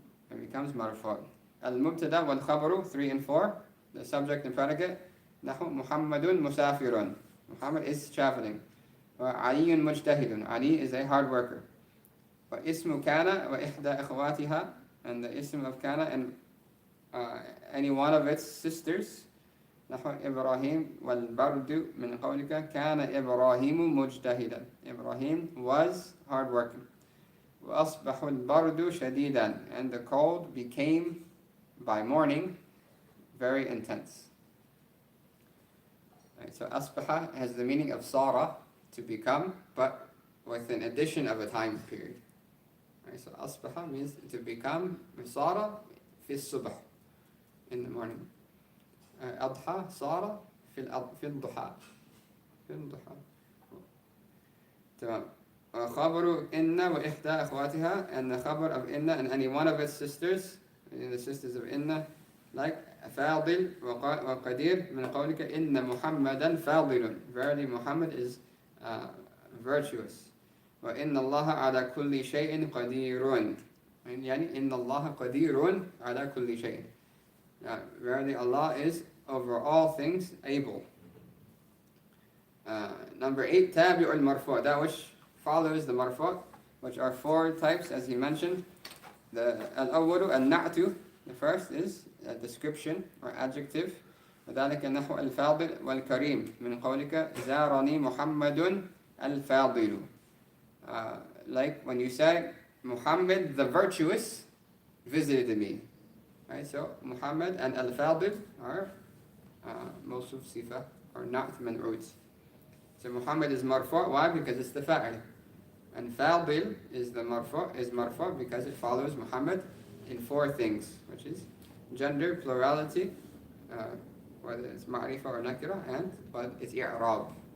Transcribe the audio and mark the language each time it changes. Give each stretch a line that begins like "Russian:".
English: It becomes marfu'.
Arabic: Al-mubtada wal-khabaru,
English: 3 and 4, the subject and predicate.
Arabic: Nahu Muhammadun musafirun.
English: Muhammad is traveling.
Arabic: Wa Aliyun mujtahidun.
English: Ali is a hard worker.
Arabic: Wa ismu kana wa ihda ikhwatiha,
English: and the ism of kana and any one of its sisters.
Arabic: نحو إبراهيم والبرد من قولك كان إبراهيم مجتهدا.
English: Ibrahim was hardworking.
Arabic: وأصبح البرد شديدا,
English: and the cold became by morning very intense. Right, so أصبح has the meaning of صار, to become, but with an addition of a time period. Right, so أصبح means to become,
Arabic: صار في الصبح,
English: in the morning.
Arabic: أضحى صار في الضحى, في الضحى. تمام. خبر إن وإحدى أخواتها,
English: and the khabar of Inna and any one of its sisters, the sisters of Inna, like
Arabic: فاضل وقدير من قولك إن محمدا فاضل,
English: verily Muhammad is virtuous.
Arabic: وإن الله على كل شيء قدير, يعني إن الله قدير على كل شيء,
English: verily Allah is over all things able. Number 8,
Arabic: تابع المرفوع,
English: that which follows the marfu', which are 4 types as he mentioned. The
Arabic: al-awwalu al-na'tu,
English: the first is a description or adjective.
Arabic: وذلك نحو الفاضل والكريم من قولك زارني محمد الفاضل.
English: Like when you say Muhammad the virtuous visited me. Right, so Muhammad and al-fadil are mawsuf sifa or na'at man'ud. So Muhammad is marfu', why? Because it's the fa'il. And fadil is the marfu' because it follows Muhammad in 4 things, which is gender, plurality, whether it's ma'rifa or nakira, and but it's i'rab.